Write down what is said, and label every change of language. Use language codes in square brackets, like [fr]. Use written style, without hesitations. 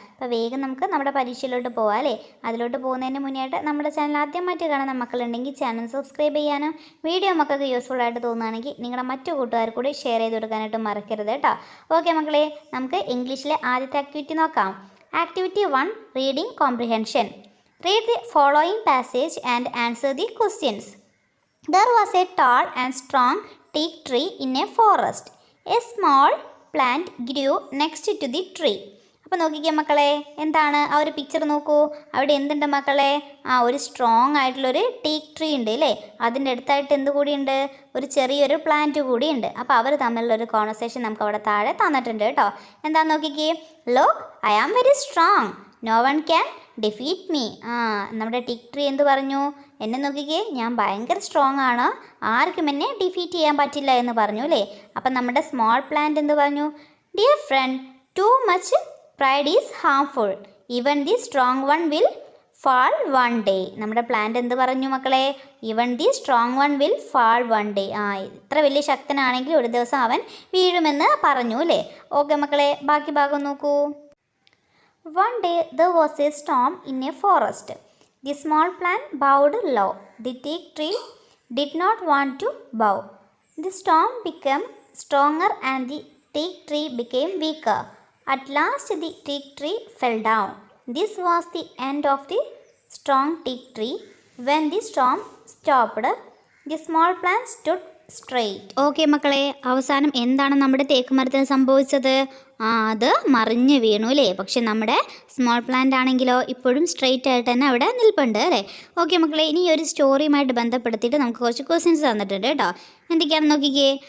[ml] അപ്പോൾ വേഗം നമുക്ക് നമ്മുടെ പരീക്ഷയിലോട്ട് പോകാം അല്ലേ. അതിലോട്ട് പോകുന്നതിന് മുന്നേയായിട്ട് നമ്മുടെ ചാനൽ ആദ്യമായിട്ട് കാണുന്ന മക്കളുണ്ടെങ്കിൽ ചാനൽ സബ്സ്ക്രൈബ് ചെയ്യാനും വീഡിയോ മക്കൾക്ക് യൂസ്ഫുൾ ആയിട്ട് തോന്നുകയാണെങ്കിൽ നിങ്ങളുടെ മറ്റു കൂട്ടുകാർ കൂടി ഷെയർ ചെയ്ത് കൊടുക്കാനായിട്ട് മറക്കരുത് കേട്ടോ. ഓക്കെ മക്കളെ, നമുക്ക് ഇംഗ്ലീഷിലെ ആദ്യത്തെ ആക്ടിവിറ്റി നോക്കാം. [en] Activity 1, Reading Comprehension. Read the following passage and answer the questions. There was a tall and strong teak tree in a forest. A small plant grew next to the tree. [ml] അപ്പോൾ നോക്കിക്കേ മക്കളെ, എന്താണ് ആ ഒരു picture നോക്കൂ. അവിടെ എന്തുണ്ട് മക്കളെ? ഒരു സ്ട്രോങ് ആയിട്ടുള്ളൊരു ടീക്ക് ട്രീ ഉണ്ട് അല്ലേ. അതിൻ്റെ അടുത്തായിട്ട് എന്ത് കൂടിയുണ്ട്? ഒരു ചെറിയൊരു പ്ലാന്റ് കൂടിയുണ്ട്. അപ്പോൾ അവർ തമ്മിലുള്ളൊരു കോൺവെർസേഷൻ നമുക്ക് അവിടെ താഴെ തന്നിട്ടുണ്ട് കേട്ടോ. എന്താണെന്ന് നോക്കിക്കേ. [en] Look, I am very strong, no one can defeat me. [ml] നമ്മുടെ ടീക്ക് ട്രീ എന്ത് പറഞ്ഞു? എന്നെ നോക്കിക്കേ, ഞാൻ ഭയങ്കര സ്ട്രോങ് ആണ്, ആർക്കും എന്നെ ഡിഫീറ്റ് ചെയ്യാൻ പറ്റില്ല എന്ന് പറഞ്ഞു അല്ലേ. അപ്പം നമ്മുടെ സ്മോൾ പ്ലാന്റ് എന്ത് പറഞ്ഞു? [en] Dear friend, too much pride is harmful, even the strong one will fall one day. [ml] നമ്മുടെ പ്ലാന്റ് എന്ത് പറഞ്ഞു മക്കളെ? [en] Even the strong one will fall one day. [ml] ഇത്ര വലിയ ശക്തനാണെങ്കിൽ ഒരു ദിവസം അവൻ വീഴുമെന്ന് പറഞ്ഞു അല്ലേ. ഓക്കെ മക്കളെ, ബാക്കി ഭാഗം നോക്കൂ. [en] One day there was a storm in a forest. The small plant bowed low. The teak tree did not want to bow. The storm became stronger and the teak tree became weaker. At last the teak tree fell down. This was the end of the strong teak tree. When the storm stopped, the small plant stood straight. [ml] Okay മക്കളെ, അവസാനം എന്താണ് നമ്മുടെ തേക്ക് മരത്തിന് സംഭവിച്ചത്? അത് മറിഞ്ഞ് വീണു അല്ലേ. പക്ഷെ നമ്മുടെ സ്മോൾ പ്ലാന്റ് ആണെങ്കിലോ ഇപ്പോഴും സ്ട്രെയിറ്റ് ആയിട്ട് തന്നെ അവിടെ നിൽപ്പുണ്ട് അല്ലേ. ഓക്കെ മക്കളെ, ഇനി ഒരു സ്റ്റോറിയുമായിട്ട് ബന്ധപ്പെടുത്തിയിട്ട് നമുക്ക് കുറച്ച് ക്വസ്റ്റ്യൻസ് തന്നിട്ടുണ്ട് കേട്ടോ. എന്തൊക്കെയാണെന്ന് നോക്കിക്കേ.